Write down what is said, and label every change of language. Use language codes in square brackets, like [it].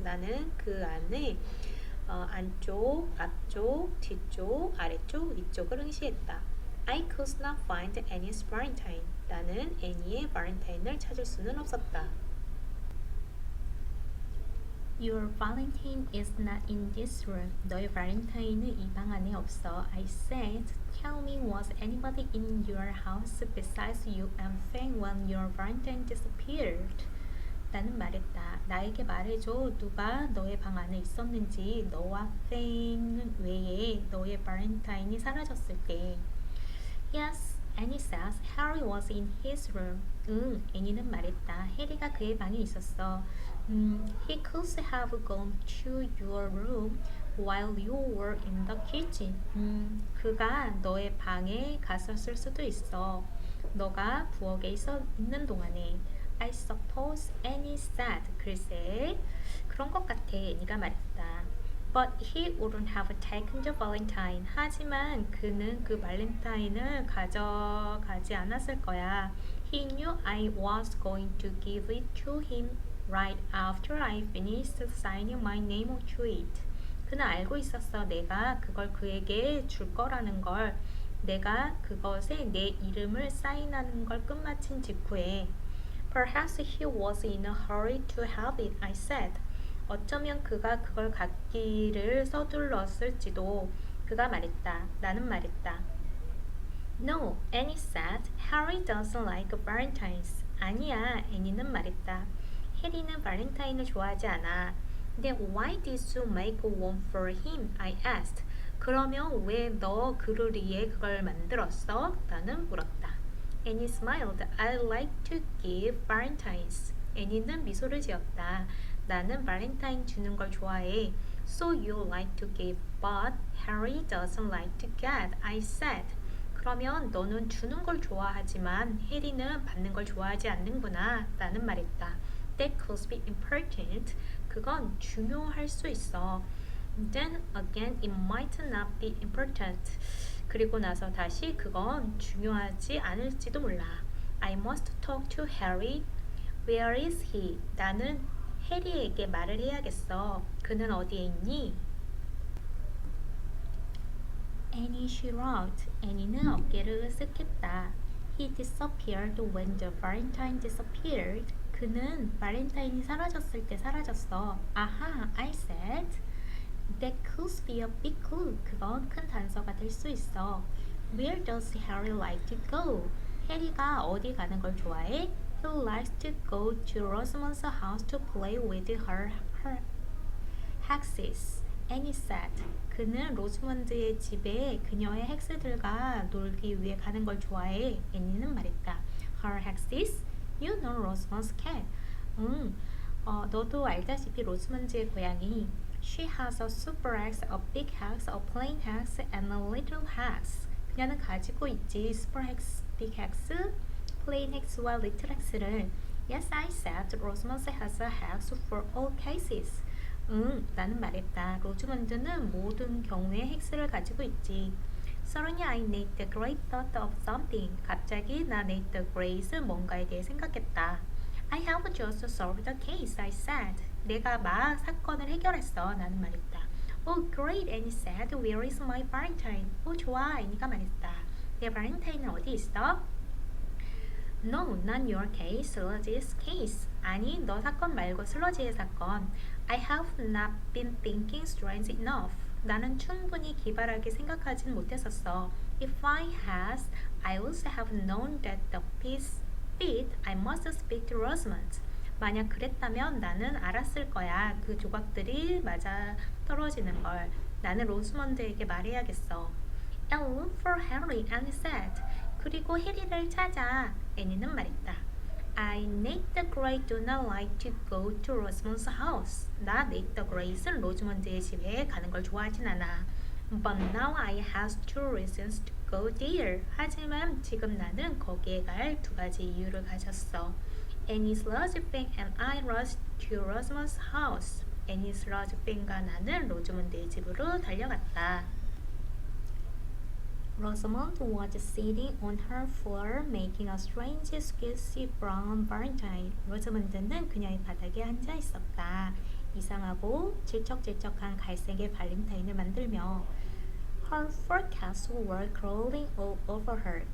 [ko] 나는 그 안에 안쪽, 앞쪽, 뒤쪽, 아래쪽, 위쪽을 응시했다. [en] I could not find Annie's Valentine. [ko] 나는 애니의 발렌타인을 찾을 수는 없었다. [en] Your Valentine is not in this room. [ko] 너의 발렌타인은 이 방 안에 없어. [en] I said, tell me, was anybody in your house besides you and Fang when your Valentine disappeared? [ko] 나는 말했다. 나에게 말해줘. 누가 너의 방 안에 있었는지. 너와 팽 외에 너의 발렌타인이 사라졌을 때. [en] Yes, Annie says Harry was in his room. [ko] 응, 애니는 말했다. 해리가 그의 방에 있었어. [en] He could have gone to your room while you were in the kitchen. [ko] 그가 너의 방에 갔었을 수도 있어. 너가 부엌에 있는 동안에. [en] I suppose Annie said. [ko] 글쎄, 그런 것 같아. 애니가 말했다. [en] But he wouldn't have taken the Valentine. [ko] 하지만 그는 그 발렌타인을 가져가지 않았을 거야. [en] He knew I was going to give it to him right after I finished signing my name to it. [ko] 그는 알고 있었어. 내가 그걸 그에게 줄 거라는 걸. 내가 그것에 내 이름을 사인하는 걸 끝마친 직후에. [en] Perhaps he was in a hurry to have it, I said. [ko] 어쩌면 그가 그걸 갖기를 서둘렀을지도. 그가 말했다. 나는 말했다. [en] No, Annie said. Harry doesn't like Valentines. [ko] 아니야, 애니는 말했다. 해리는 발렌타인을 좋아하지 않아. [en] Then why did you make one for him? I asked. [ko] 그러면 왜 너 그를 위해 그걸 만들었어? 나는 물었다. [en] Annie smiled. I like to give Valentines. [ko] 애니는 미소를 지었다. 나는 발렌타인 주는 걸 좋아해. [en] So you like to give, but Harry doesn't like to get. I said. [ko] 그러면 너는 주는 걸 좋아하지만 해리는 받는 걸 좋아하지 않는구나. 나는 말했다. [en] That could be important. [ko] 그건 중요할 수 있어. [en] Then again, it might not be important. [ko] 그리고 나서 다시 그건 중요하지 않을지도 몰라. [en] I must talk to Harry. Where is he? [ko] 나는 해리에게 말을 해야겠어. 그는 어디에 있니? [en] Annie shrugged. [ko] 애니는 어깨를 으쓱했다. [en] He disappeared when the Valentine disappeared. [ko] 그는 발렌타인이 사라졌을 때 사라졌어. [en] 아하, I said. That could be a big clue. [ko] 그건 큰 단서가 될 수 있어. [en] Where does Harry like to go? [ko] 해리가 어디 가는 걸 좋아해? [en] He likes to go to Rosamond's house to play with her hexes. Annie said. [ko] 그는 로즈먼드의 집에 그녀의 헥스들과 놀기 위해 가는 걸 좋아해. 애니는 말했다. [en] Her hexes? You know Rosamond's cat. [ko] 너도 알다시피 로즈먼드의 고양이. [en] She has a super hex, a big hex, a plain hex, and a little hex. [ko] 그녀는 가지고 있지. super hex, big hex, plain hex와 little hex를. [en] Yes, I said. Rosamond has a hex for all cases. [ko] 나는 말했다. 로즈먼드는 모든 경우에 헥스를 가지고 있지. [en] Suddenly I made the great thought of something. [ko] 갑자기 나 [en] made the great [ko] 뭔가에 대해 생각했다. [en] I have just solved the case, I said. [ko] 내가 막 사건을 해결했어. 나는 말했다. [en] Oh, great, Annie said. Where is my Valentine? [ko] 좋아, 애니가 말했다. 내 발렌타인은 어디 있어? [en] No, not your case, 슬러지's case. [ko] 아니, 너 사건 말고 슬러지의 사건. [en] I have not been thinking strange enough. [ko] 나는 충분히 기발하게 생각하진 못했었어. [en] If I had, I would have known that the piece fit. I must speak to Rosamond. [ko] 만약 그랬다면 나는 알았을 거야. 그 조각들이 맞아 떨어지는 걸. 나는 로스먼드에게 말해야겠어. [en] And look for Harry, Annie said. [ko] 그리고 해리를 찾아. 애니는 말했다. [en] I, Nate the Great, do not like to go to Rosamond's house. [ko] 나 Nate the Great은 로즈먼드의 집에 가는 걸 좋아하진 않아. [en] But now I have two reasons to go there. [ko] 하지만 지금 나는 거기에 갈 두 가지 이유를 가졌어. [en] Annie's Rosebank and I rushed to Rosamond's house. [ko] Annie's Rosebank과 나는 로즈먼드의 집으로 달려갔다. [en] Rosamond was sitting on her floor making a strange squishy brown Valentine. [ko] 로즈먼드는 그녀의 바닥에 앉아 있었다. 이상하고 질척질척한 갈색의 발렌타인을 만들며 [en] Her fur cats were crawling all over her.